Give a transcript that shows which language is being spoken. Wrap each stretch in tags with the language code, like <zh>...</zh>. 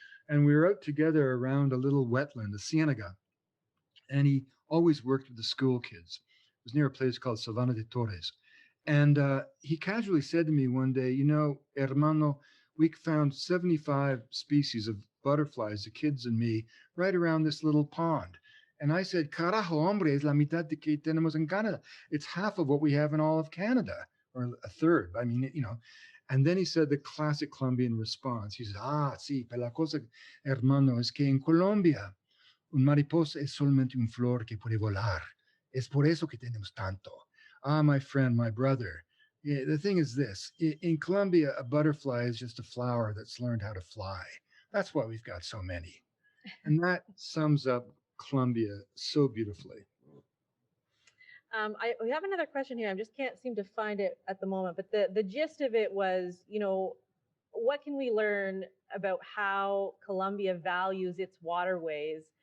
<en>And we were out together around a little wetland, a ciénaga, and he always worked with the school kids. It was near a place called Savana de Torres. And he casually said to me one day, you know, hermano, we found 75 species of butterflies, the kids and me, right around this little pond. And I said,</en> <es>carajo, hombre, es la mitad de que tenemos en Canada.</es> <en>It's half of what we have in all of Canada, or a third. I mean, you know. And then he said the classic Colombian response. He said,</en> <es>ah, sí, pero la cosa, hermano, es que en Colombia un mariposa es solamente un flor que puede volar. Es por eso que tenemos tanto.</es> <en>Ah, my friend, my brother. Yeah, the thing is this in Colombia, a butterfly is just a flower that's learned how to fly. That's why we've got so many. And that sums up Colombia so beautifully. We have another question here. I just can't seem to find it at the moment, but the gist of it was, what can we learn about how Colombia values its waterways?</en>